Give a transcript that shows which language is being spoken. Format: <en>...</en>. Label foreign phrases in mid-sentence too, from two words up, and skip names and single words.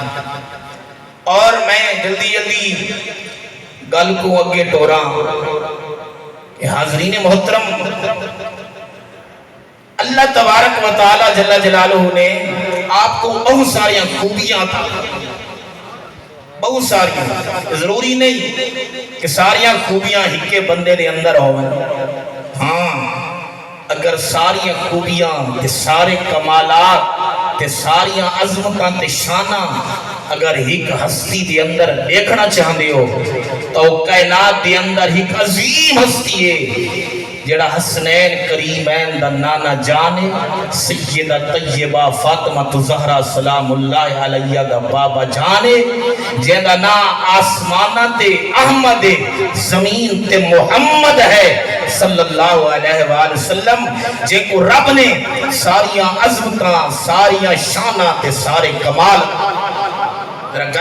<pa>اور میں جلدی گل کو اگے ٹورا، حاضرین محترم، اللہ</pa> <ar>تبارک و تعالی جل جلالہ</ar> <pa>نے آپ کو بہت ساری خوبیاں تھا، بہت ساری، ضروری نہیں کہ ساری خوبیاں ہی کے بندے دے اندر ہوئیں، ہاں اگر ساری خوبیاں تے سارے کمالات تے ساری عظمتاں تے شاناں اگر ایک ہستی دے اندر دیکھنا چاہندے ہو او کائنات دے اندر ایک عظیم ہستی ہے جڑا حسنین کریمین دا نانا جانے سیدہ طیبہ فاطمہ زہرا</pa> <ar>سلام اللہ علیہ</ar> <pa>دا بابا جانے جیندہ نا آسمانہ تے احمد زمین تے محمد ہے</pa> <ar>صلی اللہ علیہ وآلہ وسلم</ar> <pa>جے کو رب نے ساریاں عظمتاں ساریاں شانہ تے سارے کمال</pa>